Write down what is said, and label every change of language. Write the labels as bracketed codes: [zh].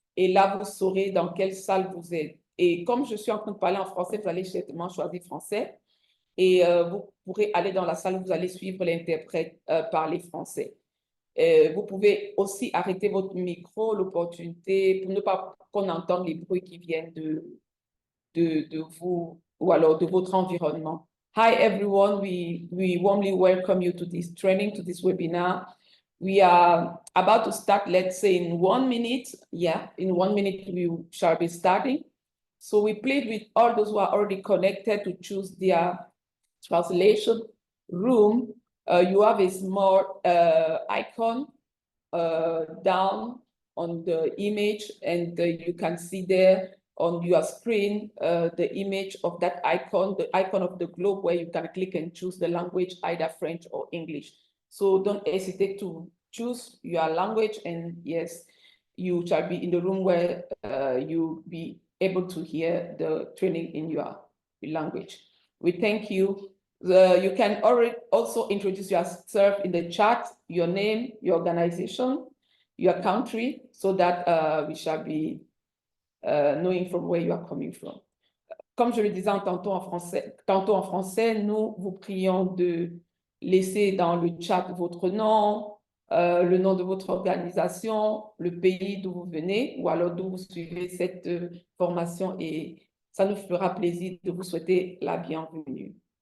[fr] Et là, vous saurez dans quelle salle vous êtes. Et comme je suis en train de parler en français, vous allez certainement choisir français et vous pourrez aller dans la salle où vous allez suivre l'interprète parler français. Vous pouvez aussi arrêter votre micro, l'opportunité, pour ne pas qu'on entende les bruits qui viennent de vous ou alors de votre environnement. [en] Hi everyone, we warmly welcome you to this training, to this webinar. We are about to start, let's say in 1 minute. Yeah, in 1 minute we shall be starting. So we plead with all those who are already connected to choose their translation room. You have a small icon down on the image and you can see there on your screen the image of that icon, the icon of the globe where you can click and choose the language, either French or English. So don't hesitate to choose your language and yes, you shall be in the room where you'll be able to hear the training in your language. We thank you. You can already also introduce yourself in the chat, your name, your organization, your country, so that we shall be knowing from where you are coming from. [fr] Comme je le disais tantôt en français, nous vous prions de laisser dans le chat votre nom, le nom de votre organisation, le pays d'où vous venez ou alors d'où vous suivez cette formation et ça nous fera plaisir de vous souhaiter la bienvenue.